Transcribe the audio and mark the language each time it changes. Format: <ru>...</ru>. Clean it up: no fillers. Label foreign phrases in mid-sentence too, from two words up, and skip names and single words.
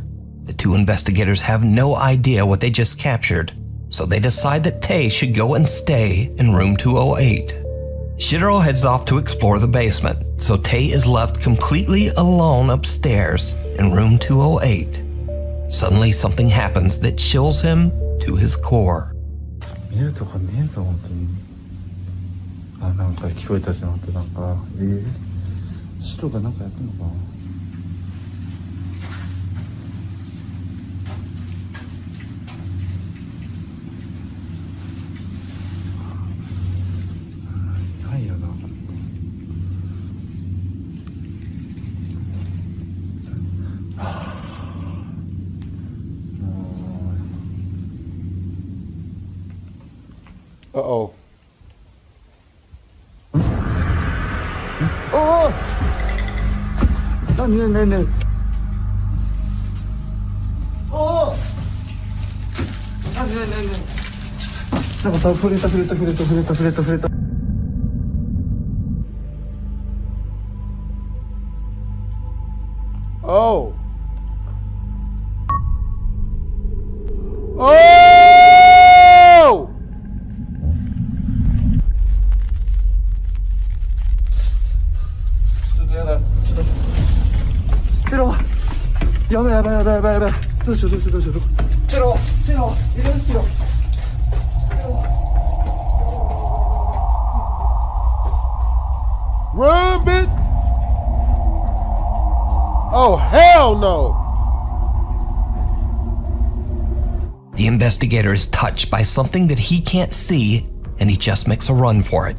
<en>The 2 investigators have no idea what they just captured, so they decide that Tei should go and stay in room 208. Shiro heads off to explore the basement, so Tei is left completely alone upstairs in room 208. Suddenly something happens that chills him to his core.</en> <ja>見るとかねえぞ本当に。あ、なんか聞こえたじゃん。あとなんか白がなんかやってんのかな。ないよな。</ja> <en>Uh-oh. Oh! No. Oh! No.</en> <ja>なんかさ、触れた。Oh!</ja> <en>Oh! Shiro!</en> <ja>やばい。どうしよう。Shiro! 入れるShiro!</ja> <en>Run, bitch! Oh, hell no! The investigator is touched by something that he can't see, and he just makes a run for it.</en>